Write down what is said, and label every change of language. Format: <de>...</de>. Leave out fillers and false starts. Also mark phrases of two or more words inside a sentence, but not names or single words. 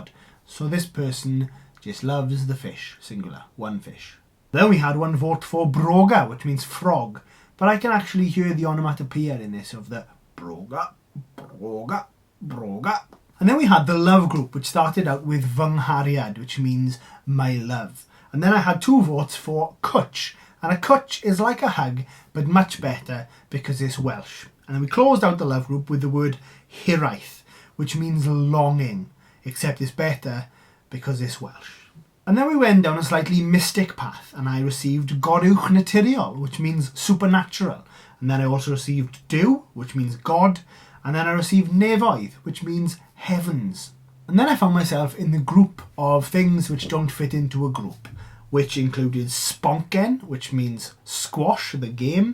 <en>So this person just loves the fish, singular, one fish. Then we had 1 vote for broga, which means frog. But I can actually hear the onomatopoeia in this of the broga, broga, broga. And then we had the love group, which started out with</en> <cy>fy nghariad,</cy> <en>which means my love. And then I had 2 votes for cwtch. And a cwtch is like a hug, but much better because it's Welsh. And then we closed out the love group with the word hiraeth, which means longing, except it's better because it's Welsh. And then we went down a slightly mystic path, and I received</en> <cy>goruwch naturiol,</cy> <en>which means supernatural. And then I also received Duw, which means God. And then I received nefoedd, which means heavens. And then I found myself in the group of things which don't fit into a group, which included sponken, which means squash, the game.</en>